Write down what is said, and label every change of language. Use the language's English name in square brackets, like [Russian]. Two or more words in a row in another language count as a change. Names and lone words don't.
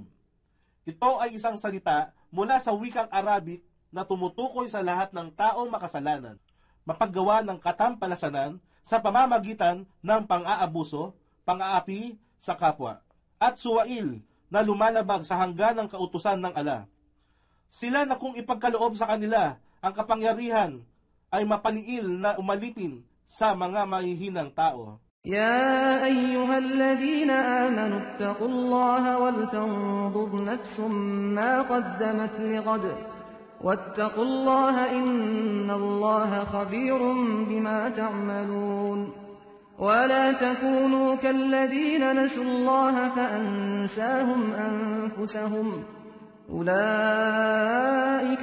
[Filipino] Ito ay isang salita mula sa wikang Arabic na tumutukoy sa lahat ng taong makasalanan, mapaggawa ng katampalasanan sa pamamagitan ng pang-aabuso, pang-aapi sa kapwa, at suwail na lumalabag sa hangganang kautusan ng Allah. Sila na kung ipagkaloob sa kanila ang kapangyarihan ay mapaniil na umalipin sa mga mahihinang tao. [Arabic] يا أيها الذين آمنوا اتقوا الله ولتنظر نفس ما قدمت لغد واتقوا الله إن الله خبير بما تعملون ولا تكونوا كالذين نسوا الله فأنساهم أنفسهم أولئك